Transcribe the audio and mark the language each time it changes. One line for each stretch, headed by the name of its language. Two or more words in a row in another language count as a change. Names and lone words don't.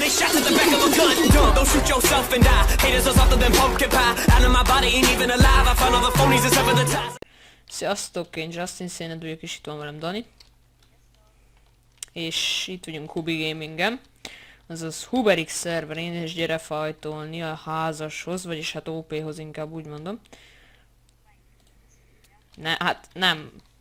English: Shots at the back of a gun. Don't shoot yourself and die. Haters are softer than pumpkin pie. Out of my body ain't even alive. I found all the phonies and severed the ties.
Hungarian: Sziasztok, én Justin Széned vagyok, és itt van velem Dani. És itt vagyunk Hubi Gamingen. Azaz HuberX szerverén, és gyere fajtolni a házashoz, vagyis hát OP-hoz inkább úgy mondom. Hát nem.